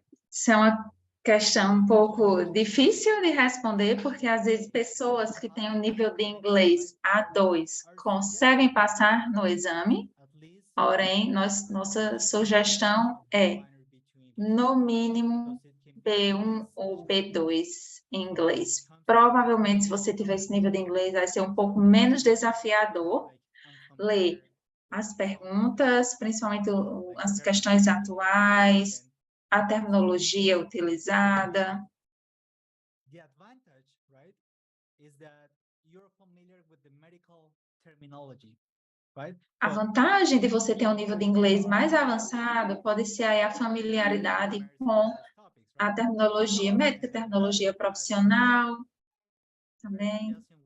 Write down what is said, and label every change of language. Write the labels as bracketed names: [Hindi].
[Portuguese] Isso é uma questão um pouco difícil de responder, porque às vezes pessoas que têm um nível de inglês A2 conseguem passar no exame, porém, nossa sugestão é, no mínimo, B1 ou B2 em inglês. Provavelmente, se você tiver esse nível de inglês, vai ser um pouco menos desafiador ler as perguntas, principalmente as questões atuais, a terminologia utilizada. [English] The advantage, right, is that you're familiar with the medical terminology, right? [Portuguese] A vantagem de você ter um nível de inglês mais avançado pode ser aí a familiaridade com a terminologia médica, terminologia profissional também.